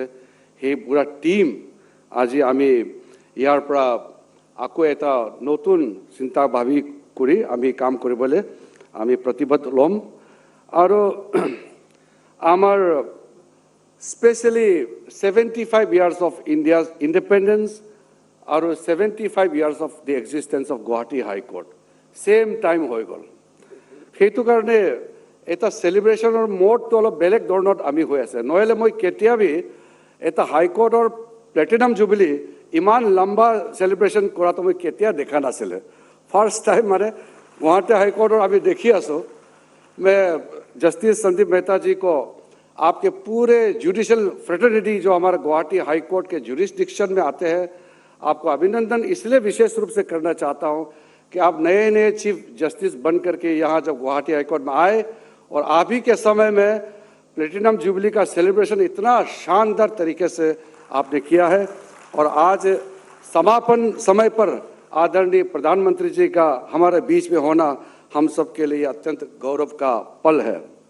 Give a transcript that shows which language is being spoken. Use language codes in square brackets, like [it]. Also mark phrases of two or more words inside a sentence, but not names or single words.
[as] সেই পুৰা টিম আজি আমি ইয়াৰ পৰা আকৌ এটা নতুন চিন্তা ভাবি কৰি আমি কাম কৰিবলৈ আমি প্ৰতিবদ্ধ ল'ম। আৰু আমাৰ স্পেচিয়েলি [en] 75 years of India's independence [as] আৰু [en] 75 years of the existence of Guwahati High Court same time [as] হৈ গ'ল। সেইটো কাৰণে এটা সেলিব্ৰেশনৰ মোডটো অলপ বেলেগ ধৰণত আমি হৈ আছে। নহ'লে মই কেতিয়াবি এটা হাইকোৰ্টৰ [en] platinum jubilee [as] ইমান লম্বা সেলিব্ৰেশন কৰাটো মই কেতিয়া দেখা নাছিলে। [en] first time [hi] মানে गुवाहाटी हाई कोर्ट और अभी देखिए आसो, मैं जस्टिस संदीप मेहता जी को आपके पूरे [en] judicial fraternity [hi] जो हमारे गुवाहाटी हाई कोर्ट के जुरिस्डिक्शन में आते हैं, आपको अभिनंदन इसलिए विशेष रूप से करना चाहता हूं कि आप नए नए [en] chief justice [hi] बन करके यहाँ जब गुवाहाटी हाई कोर्ट में आए और आप ही के समय में [en] platinum jubilee [hi] का सेलिब्रेशन इतना शानदार तरीके से आपने किया है और आज समापन समय पर आदरणीय प्रधानमंत्री जी का हमारे बीच में होना हम सब के लिए अत्यंत गौरव का पल है।